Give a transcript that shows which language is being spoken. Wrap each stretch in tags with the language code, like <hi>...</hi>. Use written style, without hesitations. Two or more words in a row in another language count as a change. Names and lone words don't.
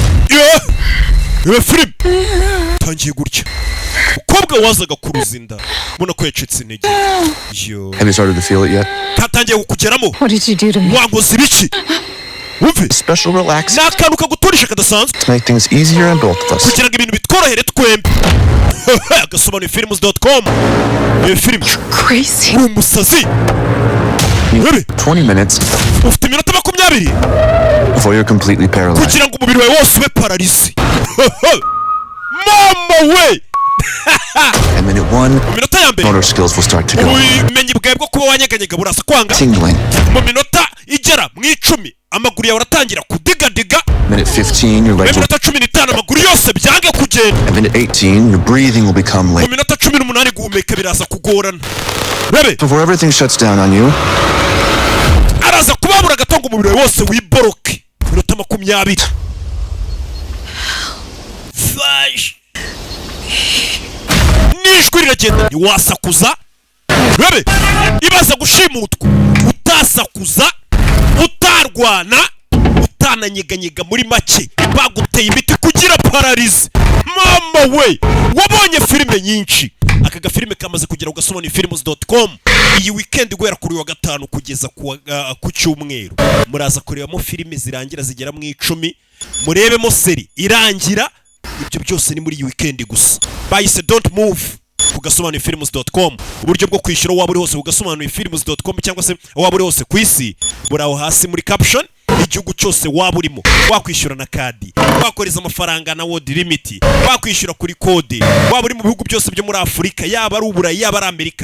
<rw>Film tangiye gutya ukobwa wazaga kuruza inda mbona ko yacitse intege.</rw> <en>Have you started to feel it yet?</en> <rw>Katangiye kukugeramo.</rw> <en>What did you do to me?</en> <rw>Wangoze ibiki? Wumve</rw> <en>Special relax</en> <rw>nakanuka kagutorisha kadasanzwe</rw> <en>to make things easier on both of us.</en> <rw>kugira ngo ibintu bitworohere twembi. Agasobanuye films.com. Film</rw> <en>Crazy.</en> <rw>umusazi.</rw> <en>20 minutes</en> <rw>Ufite iminota 20</rw> <en>before you're completely paralyzed.</en> <rw>kugira ngo umubiri wawe wose ube paralisi. Mama we.</rw> <en>And minute 1,</en> <rw>Minota ya mbere</rw> <en>motor skills will start to go.</en> <rw>ubumenyi bwawe bwo kuba wanyeganyega burasa kwanga.</rw> <en>Tingling.</en> <rw>Mu minota igera mu 10 amaguru yawe aratangira kudigadiga.</rw> <en>Minute 15, your legs will...</en> <rw>Minota 15 amaguru yose byange kugenda.</rw> <en>And minute 18, your breathing will become</en> <rw>Mu</rw> <en>late.</en> <rw>minota 18 guhumeka biraza kugorana. Rebe</rw> <en>Before everything shuts down on you,</en> <rw>araza kubabura gatongo umubiri wawe wose wiboroke. Minota 20. Fash. Nijwi riragenda ntiwasakuza. Rebe ibaza gushimutwa utasakuza utarwana utananyeganyega muri make baguteye imiti kugira paralize. Mama we wabonye filime nyinshi. Aka gafilime kamaze kugera Agasobanuye films.com. Iyi weekend guhera kuri wa gatanu kugeza ku cyumweru muraza kurebamo filime zirangira zigera mu 10 murebemo seri irangira. Ibyo byose ni muri iyi weekend gusa. Bayise</rw> <en>don't move</en> <rw>ku Agasobanuye films.com. Uburyo bwo kwishyura waba uri hose ku Agasobanuye films.com cyangwa se waba uri hose ku isi buraho hasi muri caption. Igihugu cyose waba urimo wakwishyura na kadi, wakoreza amafaranga na</rw> <en>word limit,</en> <rw>wakwishyura kuri kode, waba uri mu bihugu byose byo muri Afurika, yaba ari Uburayi yaba ari Amerika.</rw>